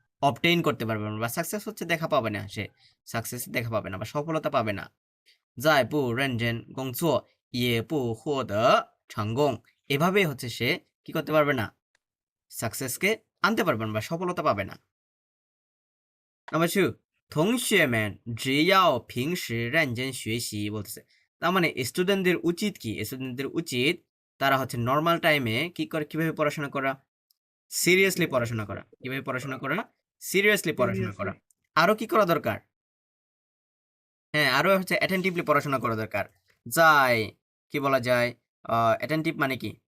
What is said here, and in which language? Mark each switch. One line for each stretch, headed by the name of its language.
Bangla: Obtain করতে পারবে না বা সাকসেস হচ্ছে দেখা পাবে না, সে সাকসেস দেখা পাবে না বা সফলতা পাবে না।
Chinese: 再不认真工作也不获得成功,
Bangla: এভাবেই হচ্ছে সে কি করতে পারবে না? সাকসেসকে আনতে পারবে না বা সফলতা পাবে না। নাম্বার 2,
Chinese: 同学们只要平时认真学习
Bangla: বলতেছে। তার মানে স্টুডেন্টদের উচিত কি? স্টুডেন্টদের উচিত তারা হচ্ছে নরমাল টাইমে কি করে, কিভাবে পড়াশোনা করা? সিরিয়াসলি পড়াশোনা করা। কিভাবে পড়াশোনা করা? সিরিয়াসলি পড়াশোনা করা। সিরিয়াসলি আরো কি করা দরকার? হ্যাঁ, আরো হচ্ছে অ্যাটেনটিভলি পড়াশোনা করা দরকার। যাই কি বলা যায়? অ্যাটেনটিভ মানে কি?